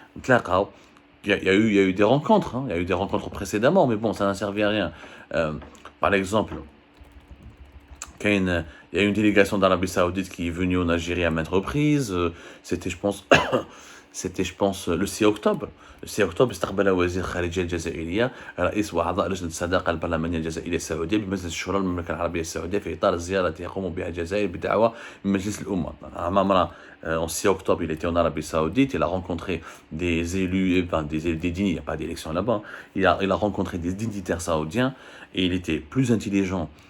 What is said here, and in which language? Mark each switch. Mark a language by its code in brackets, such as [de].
[fr] Il y a eu des rencontres, hein, il y a eu des rencontres précédemment, mais bon, ça n'a servi à rien. Euh, Par exemple, il y a une délégation d'Arabie Saoudite qui est venue en Algérie à maintes reprises. C'était, je pense, le 6 octobre. Le 6 octobre [ar] استقبل وزير الخارجية الجزائرية رئيس وأعضاء لجنة الصداقة البرلمانية الجزائرية السعودية بمجلس الشورى المملكة العربية السعودية في إطار الزيارة التي يقوم بها الجزائر بدعوة من مجلس الأمة. [fr] En 6 octobre, il était en Arabie Saoudite, il a rencontré des élus, enfin des dignes, il n'y a pas d'élection là-bas, il a rencontré des dignitaires saoudiens et il était plus intelligent.